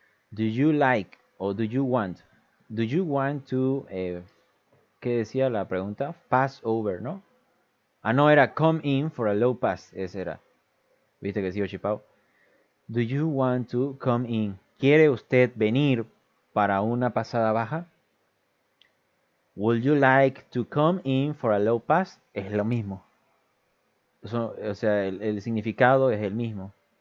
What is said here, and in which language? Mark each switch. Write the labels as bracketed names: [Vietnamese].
[English] Do you like o do you want to, [Spanish] ¿qué decía la pregunta? Pass over, ¿no? No, era [English] come in for a low pass, [Spanish] ese era. ¿Viste que sigo chipado? [English] Do you want to come in? [Spanish] ¿Quiere usted venir para una pasada baja? [English] Would you like to come in for a low pass? [Spanish] Es lo mismo. Eso, o sea, el significado es el mismo.